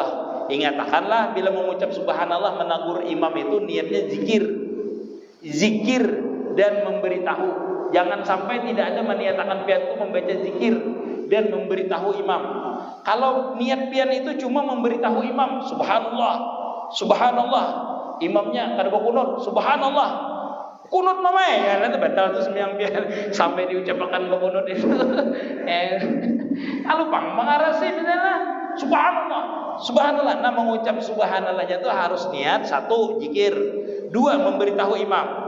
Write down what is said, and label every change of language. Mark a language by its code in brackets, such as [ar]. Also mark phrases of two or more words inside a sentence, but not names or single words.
[id] Ingatkanlah bila mengucap subhanallah menegur imam itu niatnya zikir. Zikir dan memberitahu. Jangan sampai tidak ada meniatakan pian itu membaca zikir dan memberitahu imam. Kalau niat pian itu cuma memberitahu imam, subhanallah, subhanallah, imamnya kada berkunut, subhanallah, kunut mamai, ya nanti batal tu sembahyang pian sampai diucapkan berkunut itu. Kalau pang mengarasi adalah subhanallah, subhanallah. Nah mengucap subhanallahnya itu harus niat satu zikir, dua memberitahu imam.